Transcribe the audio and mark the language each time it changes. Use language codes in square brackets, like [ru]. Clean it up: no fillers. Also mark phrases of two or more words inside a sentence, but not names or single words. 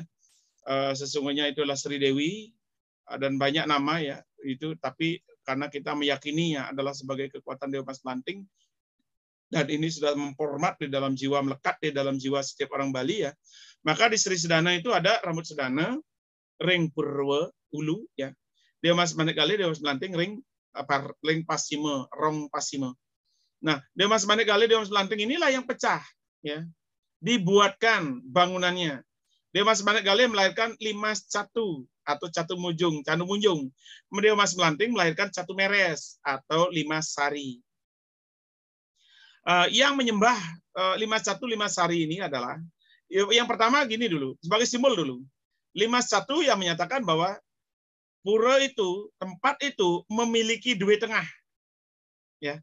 [id] Sesungguhnya itu adalah Sri Dewi dan banyak nama ya itu, tapi karena kita meyakininya adalah sebagai kekuatan Dewa Mas Planting dan ini sudah memformat di dalam jiwa, melekat di dalam jiwa setiap orang Bali ya. Maka di Sri Sedana itu ada rambut sedana, [ban] ring purwa ulu [id] ya. Dewa Mas Manekali, Dewa Mas Planting [ban] ring pasime, rong pasime. [id] Nah, Dewa Mas Manekali, Dewa Mas Planting inilah yang pecah, ya, dibuatkan bangunannya. Dewa Mas Manekali melahirkan limas catu atau catu munjung, canu munjung. Dewa Mas Planting melahirkan catu meres atau limas sari. Yang menyembah limas catu, limas sari ini adalah yang pertama gini dulu, sebagai simbol dulu. Limas catu yang menyatakan bahwa pura itu, tempat itu memiliki dua tengah, ya.